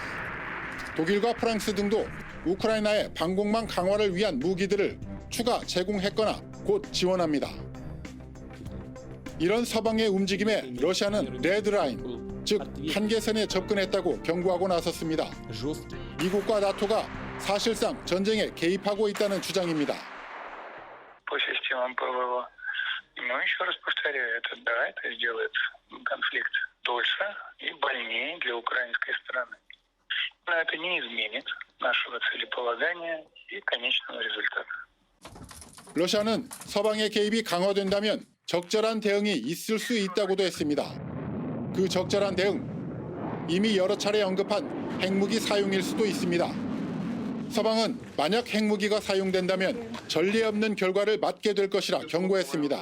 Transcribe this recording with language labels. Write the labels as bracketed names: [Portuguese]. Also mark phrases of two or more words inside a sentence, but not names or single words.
[Korean] 독일과 프랑스 등도 우크라이나의 방공망 강화를 위한 무기들을 추가 제공했거나 곧 지원합니다. 이런 서방의 움직임에 러시아는 레드라인, 즉 한계선에 접근했다고 경고하고 나섰습니다. 미국과 나토가 사실상 전쟁에 개입하고 있다는 주장입니다. [Russian] По системам ПВО. Но еще раз повторяю, это сделает конфликт дольше и больнее для украинской стороны. Но это не изменит нашего целеполагания и конечного результата. [Korean] 러시아는 서방의 개입이 강화된다면 적절한 대응이 있을 수 있다고도 했습니다. 그 적절한 대응, 이미 여러 차례 언급한 핵무기 사용일 수도 있습니다. 서방은 만약 핵무기가 사용된다면 전례 없는 결과를 맞게 될 것이라 경고했습니다.